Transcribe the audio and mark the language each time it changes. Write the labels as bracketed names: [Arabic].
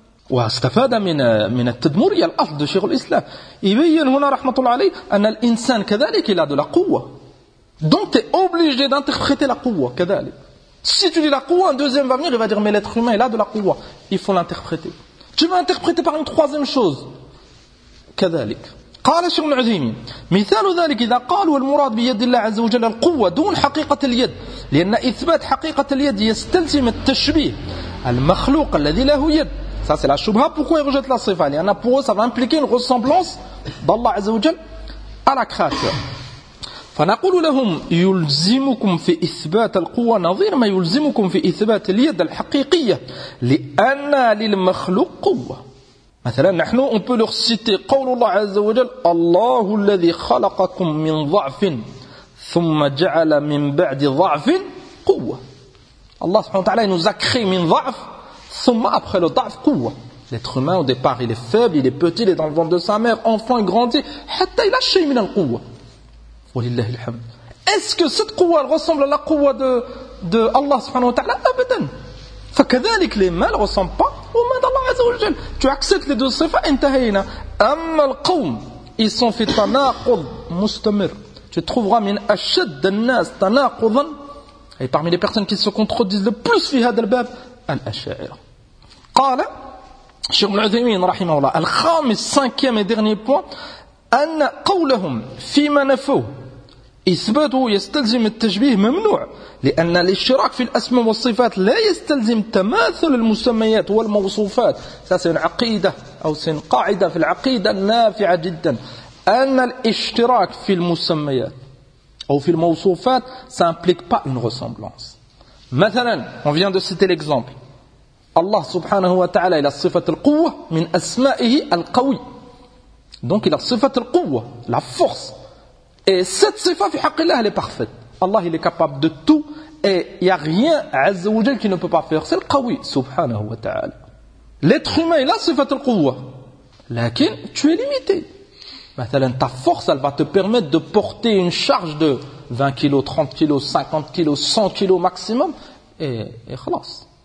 [Arabic] واستفاد من التدمرية الأصل de شيخ الإسلام يبين هنا رحمة الله عليه أن الإنسان كذلك [French] il a de la [Arabic] قوة [French] Donc tu es obligé d'interpréter la quwa, [Arabic] kadali. [French] Si tu dis la quwa, un deuxième va venir, il va dire mais l'être humain il a de la quwa, il faut l'interpréter. Tu vas interpréter par une troisième chose. [Arabic] Kadali. قال الشيخ ابن عثيمين مثال ذلك إذا قالوا المراد بيد الله عز وجل القوة دون حقيقة اليد لأن إثبات حقيقة اليد يستلزم التشبيه المخلوق الذي له يد [French] ça c'est la shubha pourquoi il rejette la sifa [Arabic] لأن [French] pour eux ça va impliquer une ressemblance d'Allah عز وجل à la créature [Arabic] فنقول لهم يلزمكم في إثبات القوة نظير ما يلزمكم في إثبات اليد الحقيقية لأن للمخلوق قوة مثلا [French] on peut leur citer [Arabic] قول الله عز وجل الله الذي خلقكم من ضعف ثم جعل من بعد ضعف قوة. [French] Allah subhanahu wa ta'ala nous a créé min ضعف [Arabic] ثم [French] après le ضعف قوة. L'être humain au départ il est faible, il est petit, il est dans le ventre de sa mère, enfant, il grandit, حتى il a [Arabic] شيء من القوة ولله الحمد. [French] Est-ce que cette قوة elle ressemble à la قوة de Allah subhanahu wa ta'ala? [Arabic] أبدا. فكذلك [French] les mains ne ressemblent pas aux mains d'Allah عز وجل. Tu acceptes les deux صفات [Arabic] انتهينا. أما القوم [French] ils sont [Arabic] في تناقض مستمر. [French] Tu trouveras [Arabic] من أشد الناس تناقضا, [French] et parmi les personnes qui se contredisent le plus [Arabic] في هذا الباب, الأشاعرة. قال شيخ العثيمين رحمه الله الخامس, [French] cinquième et dernier point, [Arabic] أن قولهم فيما نفوه إثباته يستلزم التشبيه ممنوع, لأن الاشتراك في الأسماء والصفات لا يستلزم تماثل المسميات والموصوفات. هذه عقيدة أو قاعدة في العقيدة نافعة جدا, أن الاشتراك في المسميات أو في الموصوفات [French] ça implique pas une ressemblance. [Arabic] مثلا [French] on vient de citer l'exemple, [Arabic] الله سبحانه وتعالى إلى صفة القوة من أسمائه القوي. [French] Donc il a صفة القوة, la force. Et cette sifa [Arabic] fi haqqillah [French] elle est parfaite. Allah il est capable de tout et il n'y a rien Azza wa Jalla qui ne peut pas faire. C'est le qawi subhanahu wa ta'ala. L'être humain il a sifat al-quwwa. [Arabic] Lakin [French] tu es limité. [Arabic] Mathalan [French] ta force elle va te permettre de porter une charge de 20 kg, 30 kg, 50 kg, 100 kg maximum et [Arabic] khalas.